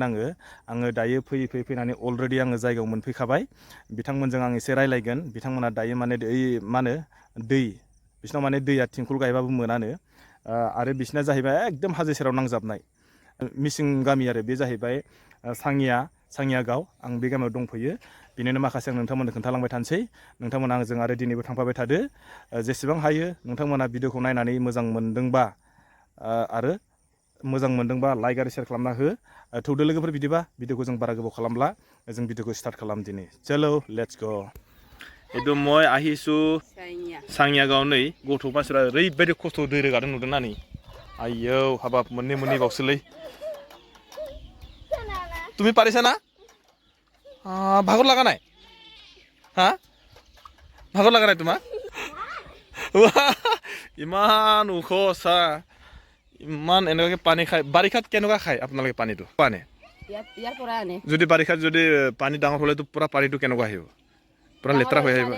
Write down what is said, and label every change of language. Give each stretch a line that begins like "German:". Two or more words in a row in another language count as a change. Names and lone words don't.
Bodo: आङो दायो फैनानै अलरेडि आङो जायगायाव मोनफैखाबाय बिथांमोनजों आं एसे रायलायगोन बिथांमोना दायो माने मा होनो दै बिसिनाव माने दैया थिंखल गायबाबो मोनानो आरो बिसिना जाहैबाय एकदम हाजो सेराव नांजाबनाय मिसिं गामि आरो बे जाहैबाय सांगिया गाव आं बे गामियाव दंफैयो बिनिनो माखासे आं नोंथांमोननो खोन्थालांबाय थानोसै नोंथांमोना आंजों आरो दिनैबो थांफाबाय थादो जेसेबां हायो नोंथांमोना भिडिअखौ नायनानै मोजां मोनदोंबा लाइक आरो शेयार खालामना हो थौदो लोगोफोर बिदिबा भिडिअखौ जों बारा गोबाव खालामला जों भिडिअखौ स्टार्ट खालाम दिनै चलो
English: let's go
Assamese: এইটো মই আহিছোঁ
Bodo: सांगिया गाव नै गथ'फोरा ओरैबायदि खस्थ' दै रोगादों नुदोंना नै आयौ हाबाब मोननै बावसोलै
Assamese: তুমি পাৰিছা না ভাগৰ লগা নাই ভাগৰ লগা নাই তোমাৰ ইমান ওখ চা ইমান এনেকুৱাকে পানী খায় বাৰিষাত কেনেকুৱা খায় আপোনালোকে পানীটো পানী যদি বাৰিষাত যদি পানী ডাঙৰ হ'লেতো পুৰা পানীটো কেনেকুৱা আহিব পুৰা লেতেৰা হৈ আহিব